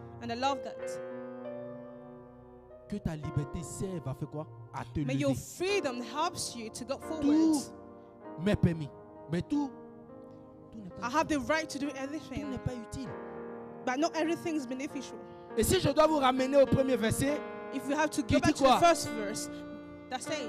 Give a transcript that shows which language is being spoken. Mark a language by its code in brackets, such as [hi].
[en] And I love that. [fr] Que ta liberté serve à faire quoi? À te lever. [en] May your freedom helps you to go forward. [fr] Tout m'est permis. Mais tout n'est pas [en] I have the right to do everything. [fr] Tout n'est pas utile. [en] But not everything is beneficial. [fr] Et si je dois vous ramener au premier verset, [en] if you have to go back to the first verse, that says,